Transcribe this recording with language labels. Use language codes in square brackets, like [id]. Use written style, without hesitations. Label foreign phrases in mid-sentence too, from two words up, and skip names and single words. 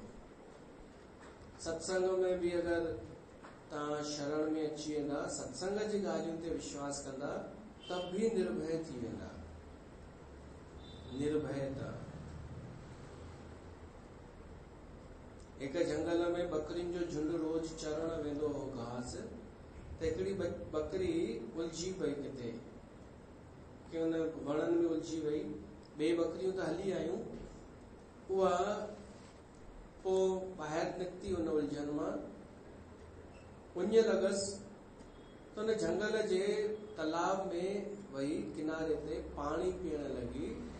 [sd] सत्संग में बि अगरि तव्हां शरण में अची वेंदा, सत्संग जी ॻाल्हियुनि ते विश्वास कंदा, तब बि निर्भय थी वेंदा। निर्भयता। हिकु जंगल में बकरियुनि जो झुंड रोज चरण वेंदो हो घास, त हिकिड़ी बकरी उलझी पई किथे, कि उन वणनि में उलझी वई। ॿिए बकरियूं त हली आयूं, उहा पोइ ॿाहिरि निकिती उन उलझन मां। उञ लॻसि त उन जंगल जे तालाब में वई किनारे ते पाणी पीअण लॻी।